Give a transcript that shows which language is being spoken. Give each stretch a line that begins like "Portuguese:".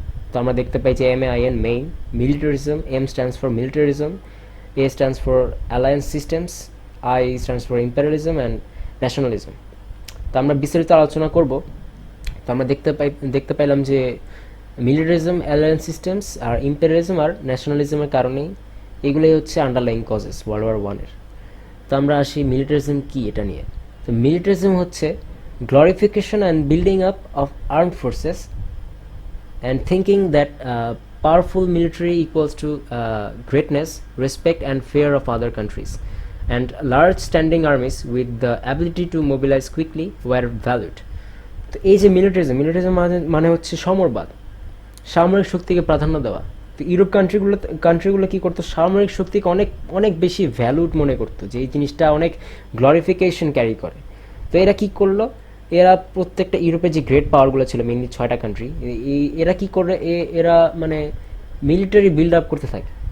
Bangla: তো আমরা দেখতে পাই যে MAIN, main, militarism, M stands for militarism, A stands for alliance systems, I stands for imperialism and nationalism. তো আমরা বিস্তারিত আলোচনা করব। তো আমরা দেখতে পাইলাম যে মিলিটারিজম, অ্যালায়েন্স সিস্টেমস আর ইম্পেরিয়ালিজম আর ন্যাশনালিজমের কারণেই এগুলোই হচ্ছে আন্ডারলাইং কজেস ওয়ার্ল্ড ওয়ার 1-এর। তো আমরা আসি মিলিটারিজম কি, এটা নিয়ে।
English: তো মিলিটারিজম হচ্ছে glorification and building up of armed forces and thinking that powerful military equals to greatness, respect and fear of other countries, and large standing armies with the ability to mobilize quickly were valued.
Bangla: তো এই যে militarism মানে হচ্ছে সমরবাদ, সামরিক শক্তিকে প্রাধান্য দেওয়া। তো ইউরোপ কান্ট্রিগুলো কি করতো, সামরিক শক্তিকে অনেক অনেক বেশি ভ্যালুড মনে করতো, যে এই জিনিসটা অনেক গ্লোরিফিকেশন ক্যারি করে। তো এরা কি করলো, এরা প্রত্যেকটা ইউরোপের যে গ্রেট পাওয়ারগুলো ছিল, মেনলি 6টা কান্ট্রি, এরা কি করে, এরা মানে মিলিটারি বিল্ড আপ করতে থাকে।